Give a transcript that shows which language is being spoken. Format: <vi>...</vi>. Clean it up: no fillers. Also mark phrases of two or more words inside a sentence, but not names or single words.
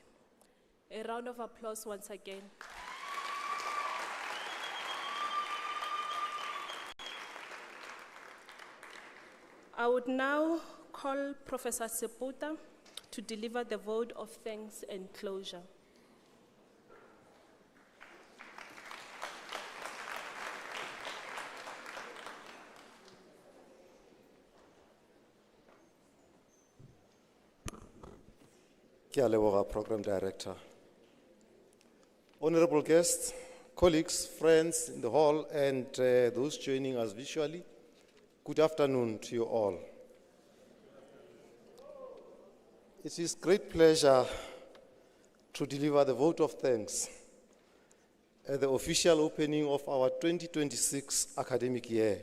<en>A round of applause once again. I would now call Professor Seputa to deliver the vote of thanks and closure.</en> <tn>Ke a leboga,</tn> <en>Program Director. Honorable guests, colleagues, friends in the hall, and those joining us visually, good afternoon to you all. It is great pleasure to deliver the vote of thanks at the official opening of our 2026 academic year.</en>